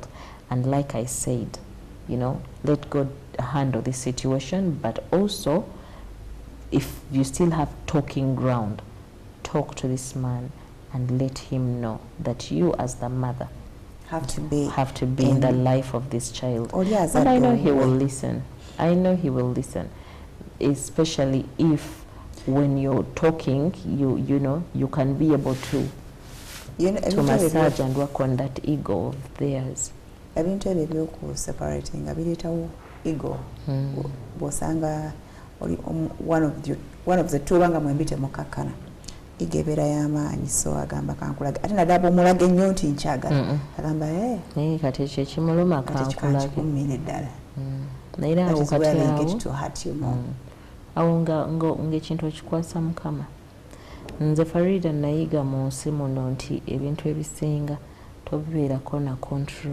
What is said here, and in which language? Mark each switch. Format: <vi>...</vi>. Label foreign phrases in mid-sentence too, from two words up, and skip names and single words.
<en>And like I said, you know, let God handle this situation, but also if you still have talking ground, talk to this man and let him know that you as the mother have to be in the life of this child. Oh, yes, and I know he will listen. I know he will listen, especially if when you're talking, you know, you can be able to massage and work on that ego of theirs.</en> <lg>Ebintu ebyo byoku separating abilitawo ego bosanga</lg> <en>one of the two</en> <lg>banga mwembite mukakana igebera yamaanyi so agamba kankulaga ate nadabo mulage nnyo nti nkyagala agamba kati ekyo kimuluma kankulage ddala naye awo kati awo awo ng'ekintu okikwasa Mukama nze Farida nayiga mu nsi muno nti ebintu ebisinga tobibeerako na control.</lg>